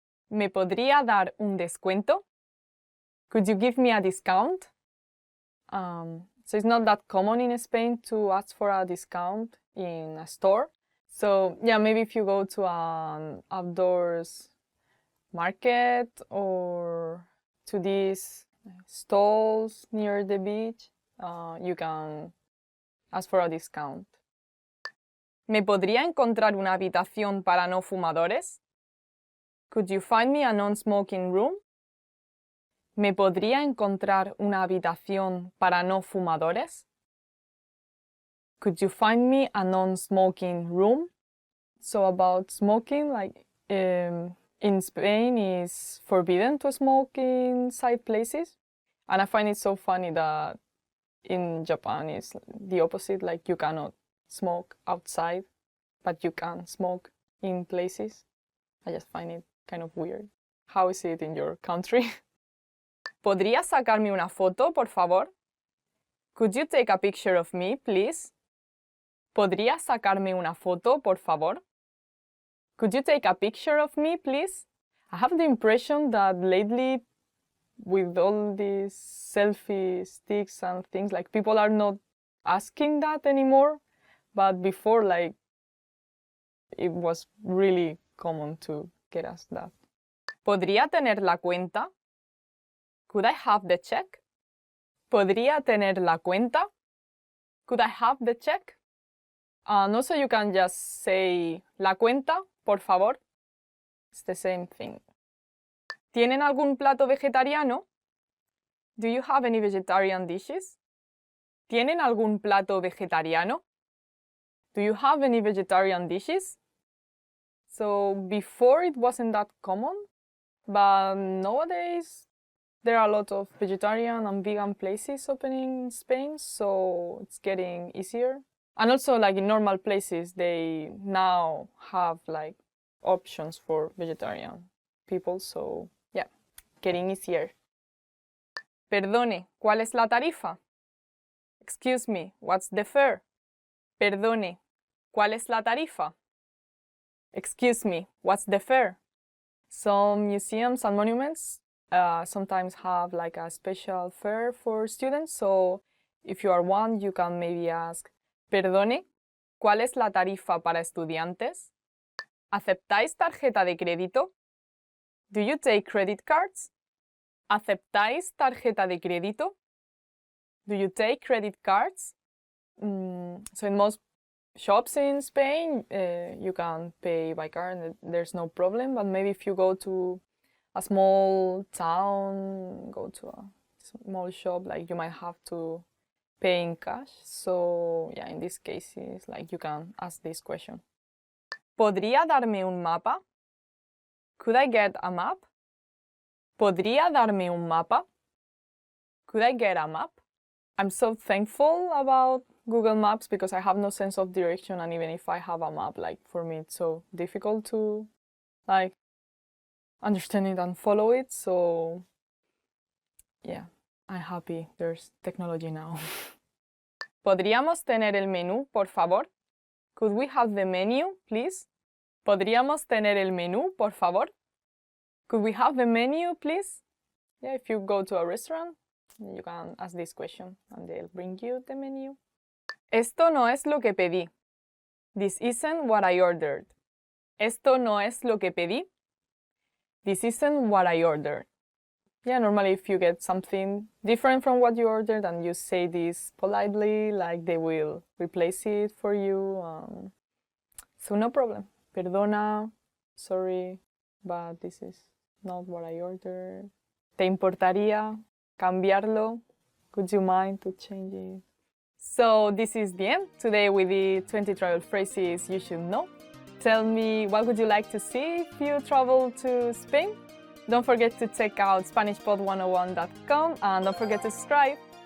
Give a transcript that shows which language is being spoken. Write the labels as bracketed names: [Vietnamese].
[Spanish] ¿Me podría dar un descuento? [English] Could you give me a discount? So it's not that common in Spain to ask for a discount in a store. So yeah, maybe if you go to an outdoors market or to these stalls near the beach, you can ask for a discount. [Spanish] ¿Me podría encontrar una habitación para no fumadores? [English] Could you find me a non-smoking room? [Spanish] ¿Me podría encontrar una habitación para no fumadores? [English] Could you find me a non-smoking room? So about smoking, like in Spain is forbidden to smoke inside places. And I find it so funny that in Japan it's the opposite, like you cannot smoke outside, but you can smoke in places. I just find it kind of weird. How is it in your country? [Spanish] ¿Podría sacarme una foto, por favor? [English] Could you take a picture of me, please? [Spanish] ¿Podría sacarme una foto, por favor? [English] Could you take a picture of me, please? I have the impression that lately, with all these selfie sticks and things, like people are not asking that anymore. But before, like, it was really common to get asked that. [Spanish] ¿Podría tener la cuenta? [English] Could I have the check? [Spanish] ¿Podría tener la cuenta? [English] Could I have the check? And also you can just say [Spanish] la cuenta, por favor. [English] It's the same thing. [Spanish] ¿Tienen algún plato vegetariano? [English] Do you have any vegetarian dishes? [Spanish] ¿Tienen algún plato vegetariano? [English] Do you have any vegetarian dishes? So before it wasn't that common, but nowadays there are a lot of vegetarian and vegan places opening in Spain, so it's getting easier. And also, like in normal places, they now have like options for vegetarian people, so yeah, getting easier. [Spanish] Perdone, ¿cuál es la tarifa? [English] Excuse me, what's the fare? [Spanish] Perdone, ¿cuál es la tarifa? [English] Excuse me, what's the fare? Some museums and monuments sometimes have like a special fare for students, so if you are one, you can maybe ask, [Spanish] perdone, ¿cuál es la tarifa para estudiantes? ¿Aceptáis tarjeta de crédito? [English] Do you take credit cards? [Spanish] ¿Aceptáis tarjeta de crédito? [English] Do you take credit cards? So in most shops in Spain, you can pay by card and there's no problem, but maybe if you go to a small town, go to a small shop, like you might have to pay in cash. So yeah, in these cases, like you can ask this question. [Spanish] ¿Podría darme un mapa? [English] Could I get a map? [Spanish] ¿Podría darme un mapa? [English] Could I get a map? I'm so thankful about Google Maps because I have no sense of direction, and even if I have a map, like for me it's so difficult to like understand it and follow it. So yeah, I'm happy there's technology now. [Spanish] ¿Podríamos tener el menú, por favor? [English] Could we have the menu, please? [Spanish] ¿Podríamos tener el menú, por favor? [English] Could we have the menu, please? Yeah, if you go to a restaurant, you can ask this question and they'll bring you the menu. [Spanish] Esto no es lo que pedí. [English] This isn't what I ordered. [Spanish] Esto no es lo que pedí. [English] This isn't what I ordered. Yeah, normally if you get something different from what you ordered and you say this politely, like they will replace it for you. So no problem. Perdona, sorry, but this is not what I ordered. [Spanish] ¿Te importaría cambiarlo? [English] Would you mind to change it? So this is the end. Today we did 20 travel phrases you should know. Tell me, what would you like to see if you travel to Spain? Don't forget to check out SpanishPod101.com and don't forget to subscribe.